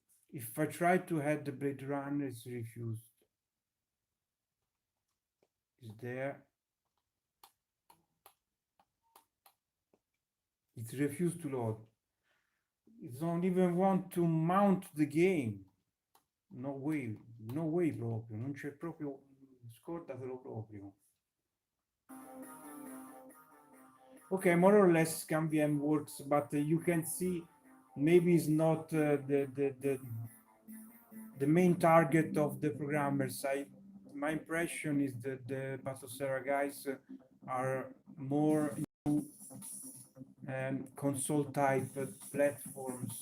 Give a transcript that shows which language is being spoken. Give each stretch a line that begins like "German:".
English: If I try to add the Blade Runner, it's refused. It's there. It's refused to load. It don't even want to mount the game. No way
Italian: proprio, non c'è proprio, scordatelo proprio.
English: Okay, more or less Ambient works, but you can see maybe it's not the main target of the programmers. My impression is that the BATOCERA guys are more console type platforms.